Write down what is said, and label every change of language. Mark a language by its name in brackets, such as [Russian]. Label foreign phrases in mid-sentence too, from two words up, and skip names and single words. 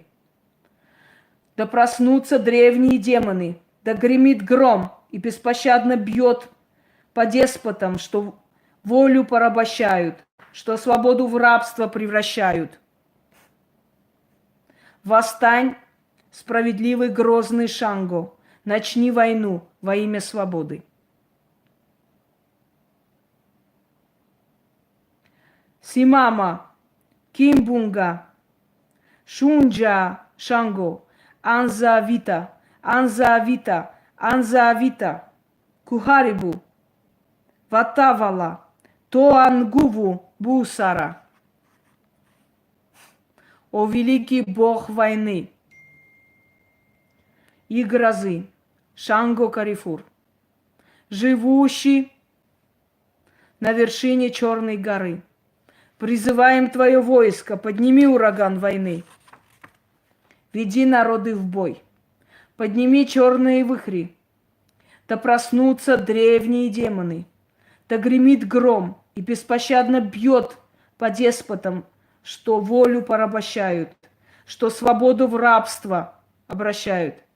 [Russian] Да проснутся древние демоны, да гремит гром и беспощадно бьет по деспотам, что волю порабощают, что свободу в рабство превращают. Восстань, справедливый грозный Шанго, начни войну во имя свободы. [Swahili] Simama, Kimbunga, Shunja, Shango, Anza Vita, Anza Vita, Anza Vita, Kuharibu, Watawala, Toanguvu, Busara. [Russian] О великий бог войны и грозы, Шанго Карифур, живущий на вершине Черной горы, призываем твое войско, подними ураган войны, веди народы в бой, подними черные вихри, да проснутся древние демоны, да гремит гром и беспощадно бьет по деспотам, что волю порабощают, что свободу в рабство обращают.